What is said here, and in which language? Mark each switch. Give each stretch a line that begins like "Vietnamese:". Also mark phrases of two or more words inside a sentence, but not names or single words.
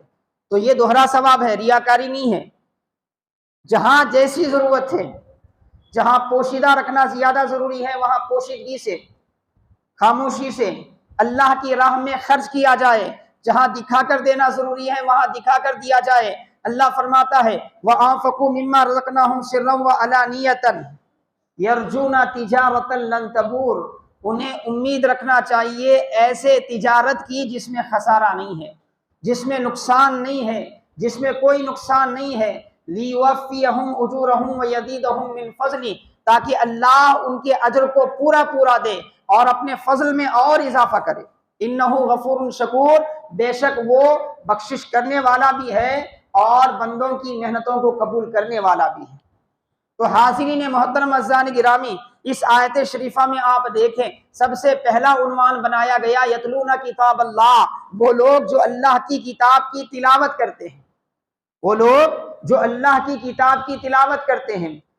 Urdu: تو یہ دوہرا ثواب ہے، ریاکاری نہیں ہے۔ جہاں جیسی ضرورت ہے، جہاں پوشیدہ رکھنا زیادہ ضروری ہے وہاں پوشیدگی سے، خاموشی سے اللہ کی راہ میں خرچ کیا جائے، جہاں دکھا کر دینا ضروری ہے وہاں دکھا کر دیا جائے. اللہ فرماتا ہے,
Arabic: وأنفقوا مما رزقناهم سرا وعلانية يرجون تجارة لن تبور,
Urdu: انہیں امید رکھنا چاہیے ایسے تجارت کی جس میں خسارہ نہیں ہے، جس میں نقصان نہیں ہے، جس میں کوئی نقصان نہیں ہے.
Arabic: ليوفيهم أجورهم ويزيدهم من فضله,
Urdu: تاکہ اللہ ان کے اجر کو پورا پورا دے اور اپنے فضل میں اور اضافہ کرے.
Arabic: إنه غفور شكور,
Urdu: بےشک وہ بخشش کرنے والا بھی ہے اور بندوں کی محنتوں کو قبول کرنے والا بھی ہے. تو حاضرین محترم اعزانِ گرامی، اس آیت شریفہ میں آپ دیکھیں، سب سے پہلا عنوان بنایا گیا
Arabic: يتلون كتاب الله,
Urdu: وہ لوگ جو اللہ کی کتاب کی تلاوت کرتے ہیں، وہ لوگ جو اللہ کی کتاب کی تلاوت کرتے ہیں.